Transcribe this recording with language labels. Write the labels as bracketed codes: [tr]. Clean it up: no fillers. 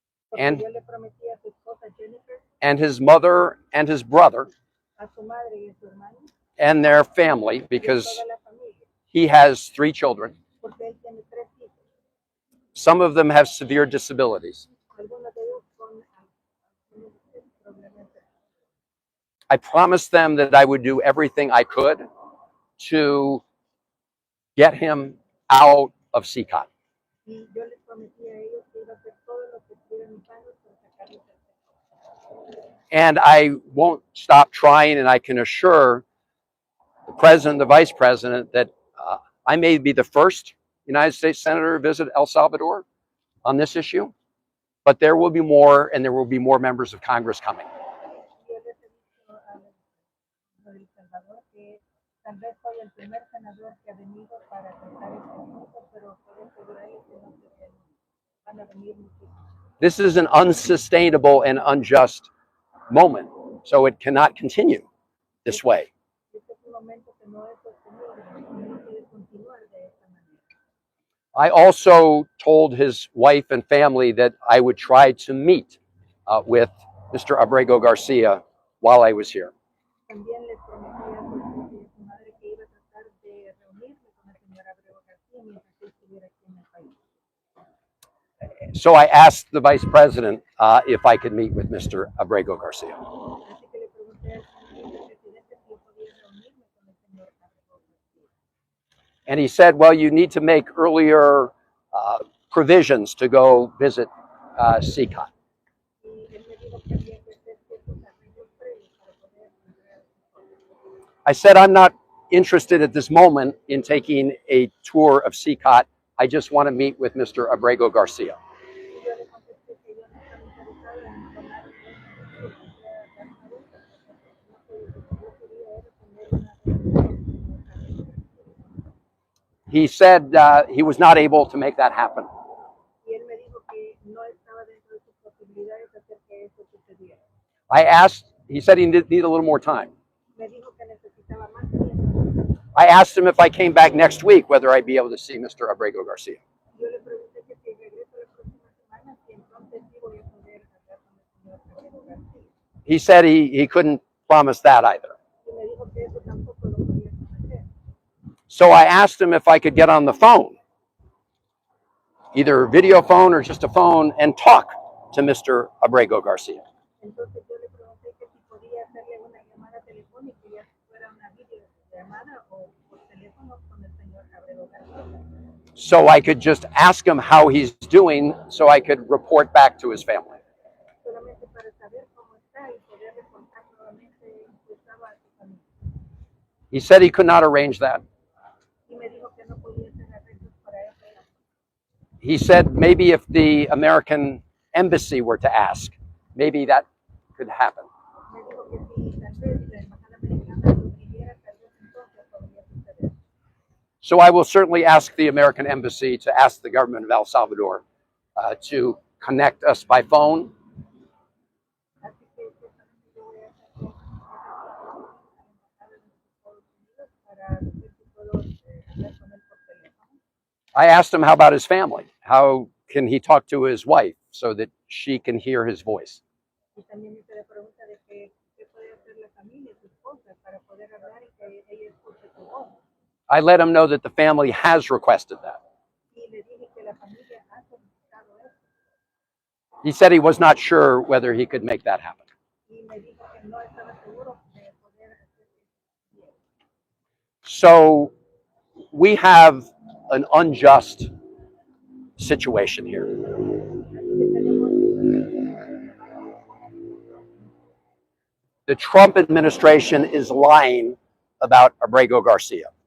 [es] Porque [en] and [es] yo le prometí a su esposa Jennifer, [en] and his mother and his brother [es] a su madre y a su hermano, [en] and their family, [es] y a [en] because [es] toda la familia, [en] he has 3 children. [es] porque él tiene 3 hijos. [en] Some of them have severe disabilities. [es] Algunos de ellos con algunos problemas. [en] I promised them that I would do everything I could to get him out of CCOT. [es] Y yo les prometí a ellos que iba a hacer todo lo que estuviera en mis manos para sacarlos del sector. [en] And I won't stop trying, and I can assure the president, the vice president, that I may be the first United States senator to visit El Salvador on this issue, but there will be more, and there will be more members of Congress coming. [es] Yo les he dicho a El Salvador que tal vez soy el primer senador que ha venido para tratar este asunto, pero puedo asegurarles que no se van a venir muchísimos. [en] This is an unsustainable and unjust moment, so it cannot continue this way. [es] Este es un momento que no es sostenible, no puede continuar de esta manera. [en] I also told his wife and family that I would try to meet with Mr. Abrego Garcia while I was here. [es] También les prometí a su esposa y a su madre que iba a tratar de reunirme con el señor Abrego García mientras él estuviera aquí en el país. [en] So I asked the vice president if I could meet with Mr. Abrego Garcia. [es] Así que le pregunté al señor vicepresidente si yo podía reunirme con el señor Abrego García. [en] And he said, well, you need to make earlier provisions to go visit CCOT. [es] Y él me dijo que había que hacer ciertos arreglos previos para poder entrar a su. [en] I said, I'm not interested at this moment in taking a tour of CCOT. I just want to meet with Mr. Abrego Garcia. [es] Y yo le contesté que yo no estaba interesado en tomar un tour, dar una vuelta, yo quería era tener una reunión con el señor Abrego García. [en] He said he was not able to make that happen. [es] Y él me dijo que no estaba dentro de sus posibilidades hacer que eso sucediera. [en] I asked, he said he need a little more time. [es] Me dijo que necesitaba más tiempo. [en] I asked him if I came back next week, whether I'd be able to see Mr. Abrego Garcia. [es] Yo le pregunté que si regreso la próxima semana, si entonces sí voy a poder hablar con el señor Abrego García. [en] He said he couldn't promise that either. [es] Y me dijo que eso tampoco lo podía prometer. [en] So I asked him if I could get on the phone, either video phone or just a phone, and talk to Mr. Abrego Garcia. [es] Entonces yo le pregunté que si podía hacerle una llamada telefónica, ya fuera una videollamada o por teléfono con el señor Abrego García. [en] So I could just ask him how he's doing so I could report back to his family. [es] Solamente para saber cómo está y poder reportar nuevamente cómo estaba a su familia. [en] He said he could not arrange that. [es] Y me dijo que no podía hacer arreglos para eso. [en] He said maybe if the American embassy were to ask, maybe that could happen. [es] Me dijo que si tal vez la embajada americana lo pidiera, tal vez entonces podría suceder. [en] So I will certainly ask the American embassy to ask the government of El Salvador to connect us by phone. [es] Así que ciertamente yo voy a hacer a la embajada de los Estados Unidos para ver si puedo hablar con él por teléfono. [en] I asked him how about his family? How can he talk to his wife so that she can hear his voice? [es] Y también hice la pregunta de que qué puede hacer la familia familia, tu esposa, para poder hablar y que ella escuche tu voz. [en] I let him know that the family has requested that. [es] Y le dije que la familia ha solicitado eso. [en] He said he was not sure whether he could make that happen. [es] Y me dijo que no estaba seguro de poder hacer eso. [en] So we have an unjust situation here. The Trump administration is lying about Abrego Garcia.